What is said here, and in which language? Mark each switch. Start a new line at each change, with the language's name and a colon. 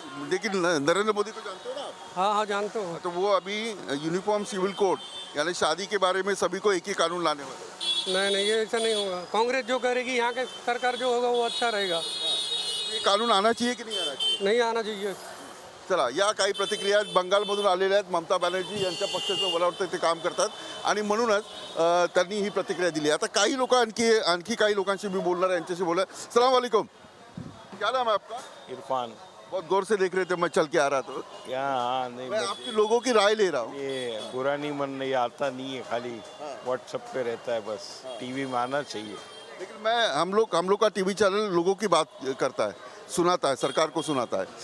Hindi: लेकिन नरेंद्र मोदी को जानते हो ना आप? हाँ हाँ जानते हो। तो वो अभी यूनिफॉर्म सिविल कोड यानी शादी के बारे में सभी को एक ही कानून लाने वाले। नहीं, ये ऐसा नहीं होगा। कांग्रेस जो करेगी, यहाँ के सरकार जो होगा वो अच्छा रहेगा। ये कानून आना चाहिए की नहीं आना चाहिए? नहीं आना चाहिए।
Marathi: चला, या काही प्रतिक्रिया बंगालमधून आलेल्या आहेत। ममता बॅनर्जी यांच्या पक्षाचं वलावरती ते काम करतात आणि म्हणूनच त्यांनी ही प्रतिक्रिया दिली। आता काही लोक आणखी काही लोकांशी मी बोलणार आहे, यांच्याशी बोला।
Hindi: अस्सलाम वालेकुम। क्या नाम है आपका? इरफान। बहुत गौर से देख रहे थे, मैं चल के आ रहा था। यहाँ नहीं, मैं आपके लोगों की राय ले रहा हूँ। ये बुरा नहीं मन नहीं आता नहीं है, खाली व्हाट्सएप पे रहता है बस। टीवी में आना चाहिए। लेकिन हम लोग का टीवी चैनल लोगों की बात करता है, सुनाता है, सरकार को सुनाता है।